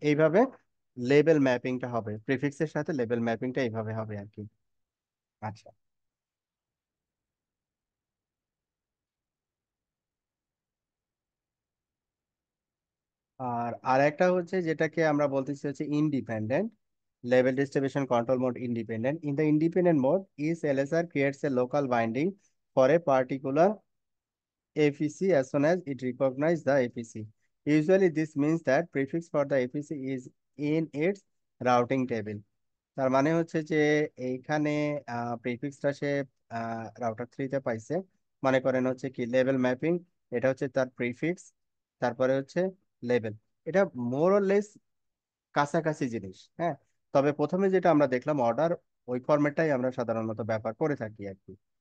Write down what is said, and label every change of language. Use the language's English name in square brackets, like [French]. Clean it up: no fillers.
[Bangla] এইভাবে লেভেল ম্যাপিংটা হবে, প্রিফিক্সের সাথে লেভেল ম্যাপিংটা এইভাবে হবে আর কি। আচ্ছা। আর আরেকটা হচ্ছে যেটাকে আমরা বলতেছি হচ্ছে independent level distribution control mode. [English] Independent in the independent mode is LSR creates a local binding for a particular APC as soon as it recognizes the APC. Usually this means that prefix for the APC is in its routing table. [Bangla] তার মানে হচ্ছে যে এইখানে প্রিফিক্সটা সে router থ্রিতে পাইছে, মনে করেন হচ্ছে কি লেভেল ম্যাপিং, এটা হচ্ছে তার প্রিফিক্স, তারপরে হচ্ছে লেভেল। এটা মোর অর লেস কাছাকাছি জিনিস, হ্যাঁ। তবে প্রথমে যেটা আমরা দেখলাম অর্ডার, ওই ফরম্যাটটাই আমরা সাধারণত ব্যবহার করে থাকি আর কি।